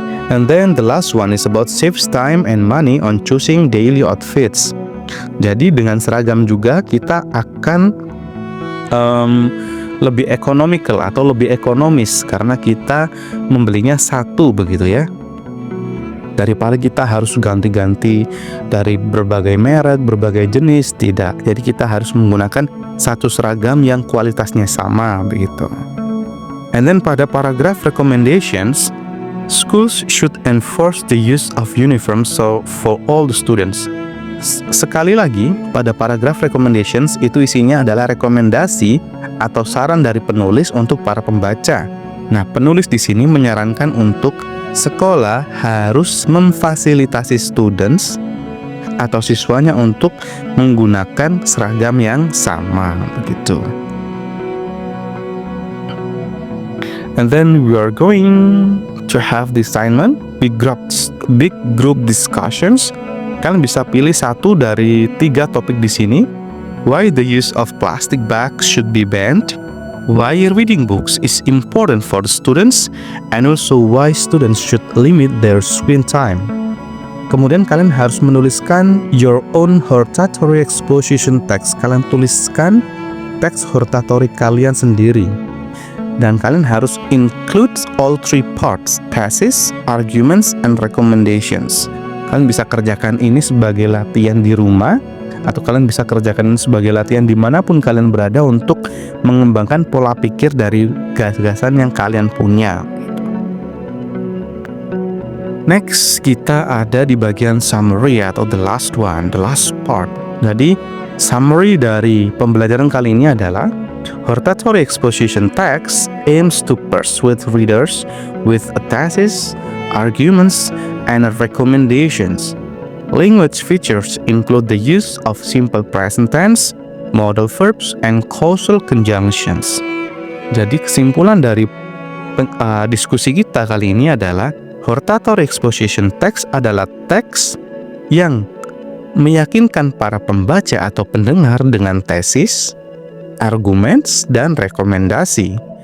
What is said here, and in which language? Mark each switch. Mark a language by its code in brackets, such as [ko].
[en] And then the last one is about saves time and money on choosing daily outfits. [id] Jadi dengan seragam juga kita akan lebih economical atau lebih ekonomis karena kita membelinya satu begitu ya. Daripada kita harus ganti-ganti dari berbagai merek, berbagai jenis, tidak. Jadi kita harus menggunakan satu seragam yang kualitasnya sama begitu. [en] And then [id] pada [en] paragraph recommendations, schools should enforce the use of uniforms for all the students. [id] Sekali lagi, pada paragraph recommendations itu isinya adalah rekomendasi atau saran dari penulis untuk para pembaca. Nah, penulis di sini menyarankan untuk sekolah harus memfasilitasi students atau siswanya untuk menggunakan seragam yang sama begitu. [en] And then we are going to have the assignment big group discussions. [id] Kalian bisa pilih satu dari 3 topik di sini. [en] Why the use of plastic bags should be banned, why reading books is important for the students, and also why students should limit their screen time. [id] Kemudian kalian harus menuliskan [en] your own hortatory exposition text. [id] Kalian tuliskan teks hortatory kalian sendiri. Dan kalian harus [en] include all 3 parts, thesis, arguments, and recommendations. [id] Kalian bisa kerjakan ini sebagai latihan di rumah, atau kalian bisa kerjakan ini sebagai latihan dimanapun kalian berada untuk mengembangkan pola pikir dari gagasan yang kalian punya. Next, kita ada di bagian summary atau [en] the last part. [id] Jadi, summary dari pembelajaran kali ini adalah [en] hortatory exposition text aims to persuade readers with a thesis, arguments, and recommendations. Language features include the use of simple present tense, modal verbs, and causal conjunctions. [id] Jadi kesimpulan dari diskusi kita kali ini adalah hortatory exposition text adalah teks yang meyakinkan para pembaca atau pendengar dengan tesis, arguments, dan rekomendasi.